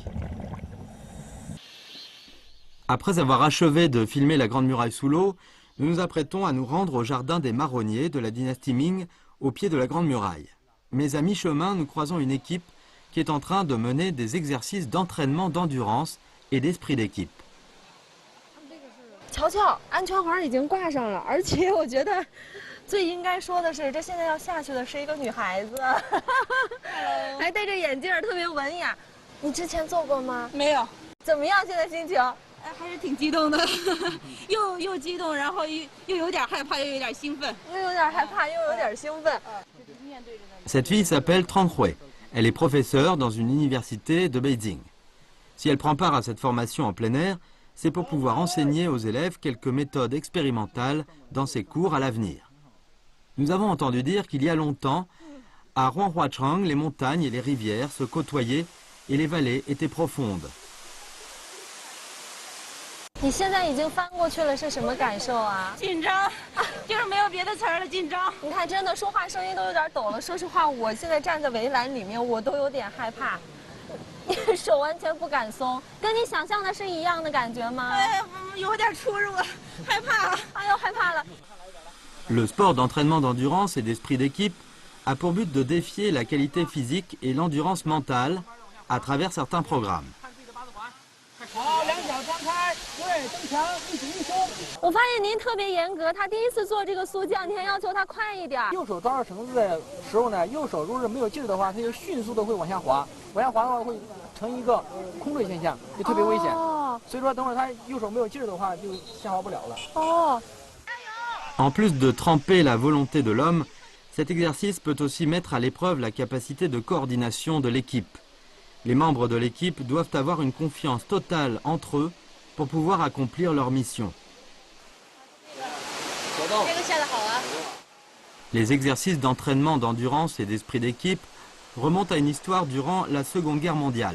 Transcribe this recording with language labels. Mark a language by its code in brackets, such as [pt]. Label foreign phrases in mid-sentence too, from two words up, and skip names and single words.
[fr] Après avoir achevé de filmer la Grande Muraille sous l'eau, nous nous apprêtons à nous rendre au jardin des marronniers de la dynastie Ming, au pied de la Grande Muraille. Mais à mi-chemin, nous croisons une équipe qui est en train de mener des exercices d'entraînement d'endurance et d'esprit d'équipe. [zh] 瞧瞧，安全环已经挂上了，而且我觉得最应该说的是，这现在要下去的是一个女孩子，还戴着眼镜，特别文雅。你之前做过吗？没有。怎么样？现在心情？还是挺激动的，又激动，然后又有点害怕，又有点兴奋。又有点害怕，又有点兴奋。 [fr] Cette fille s'appelle Tran Hui. Elle est professeure dans une université de Beijing. Si elle prend part à cette formation en plein air, c'est pour pouvoir enseigner aux élèves quelques méthodes expérimentales dans ses cours à l'avenir. Nous avons entendu dire qu'il y a longtemps, à Huanghuachang, les montagnes et les rivières se côtoyaient et les vallées étaient profondes. [zh] 你现在已经翻过去了，是什么感受啊？紧张，就是没有别的词儿了，紧张。你看，真的说话声音都有点抖了。说实话，我现在站在围栏里面，我都有点害怕，手完全不敢松。跟你想象的是一样的感觉吗？有点出入，害怕了。哎呦，害怕了。 [fr] Le sport d'entraînement d'endurance et d'esprit d'équipe a pour but de défier la qualité physique et l'endurance mentale à travers certains programmes. [zh] 好，两脚张开，我发现您特别严格，他第一次做这个速降，您还要求他快一点。右手抓住绳子的时候呢，右手如果是没有劲儿的话，它就迅速的会往下滑，往下滑的话会成一个空坠现象，就特别危险。所以说，等会儿他右手没有劲儿的话，就下滑不了了。 [fr] En plus de tremper la volonté de l'homme, cet exercice peut aussi mettre à l'épreuve la capacité de coordination de l'équipe. Les membres de l'équipe doivent avoir une confiance totale entre eux pour pouvoir accomplir leur mission. Les exercices d'entraînement d'endurance et d'esprit d'équipe remontent à une histoire durant la Seconde Guerre mondiale.